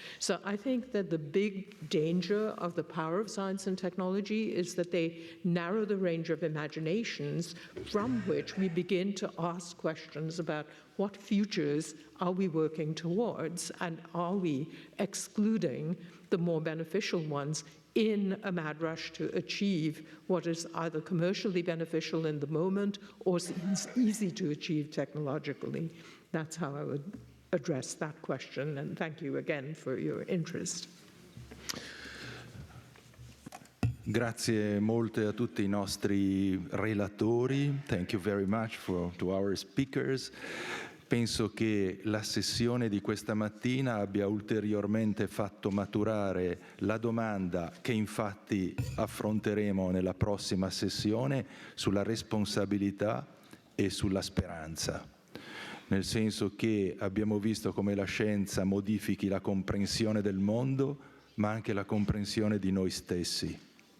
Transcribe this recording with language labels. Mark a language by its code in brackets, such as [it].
[en] So I think that the big danger of the power of science and technology is that they narrow the range of imaginations from which we begin to ask questions about what futures are we working towards, and are we excluding the more beneficial ones in a mad rush to achieve what is either commercially beneficial in the moment or seems easy to achieve technologically. That's how I would address that question, and thank you again for your interest. [it] Grazie molte a tutti I nostri relatori. [en] Thank you very much to our speakers. [it] Penso che la sessione di questa mattina abbia ulteriormente fatto maturare la domanda che infatti affronteremo nella prossima sessione sulla responsabilità e sulla speranza. Nel senso che abbiamo visto come la scienza modifichi la comprensione del mondo, ma anche la comprensione di noi stessi.